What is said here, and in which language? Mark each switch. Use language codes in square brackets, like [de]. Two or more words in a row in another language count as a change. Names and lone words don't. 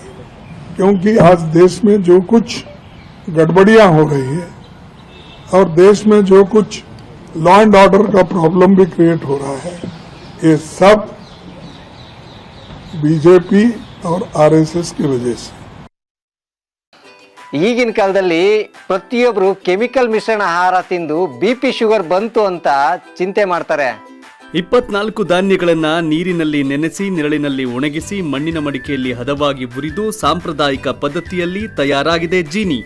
[hi] क्योंकि आज देश में जो कुछ गड़बड़ियां हो रही है और देश में जो कुछ [en] law and order [hi] का प्रॉब्लम भी क्रिएट हो रहा है, ये सब बीजेपी और RSS की वजह से। [kn] ಈಗಿನ ಕಾಲದಲ್ಲಿ ಪ್ರತಿಯೊಬ್ಬರು ಕೆಮಿಕಲ್ ಮಿಶ್ರಣ ಆಹಾರ ತಿಂದು [en] BP sugar [kn] ಬಂತು ಅಂತ ಚಿಂತೆ ಮಾಡ್ತಾರೆ. 24 ಧಾನ್ಯಗಳನ್ನ ನೀರಿನಲ್ಲಿ ನೆನೆಸಿ, ನೆರಳಿನಲ್ಲಿ ಒಣಗಿಸಿ, ಮಣ್ಣಿನ ಮಡಿಕೆಯಲ್ಲಿ ಹದವಾಗಿ ಹುರಿದು ಸಾಂಪ್ರದಾಯಿಕ ಪದ್ಧತಿಯಲ್ಲಿ ತಯಾರಾಗಿದೆ ಜೀನಿ.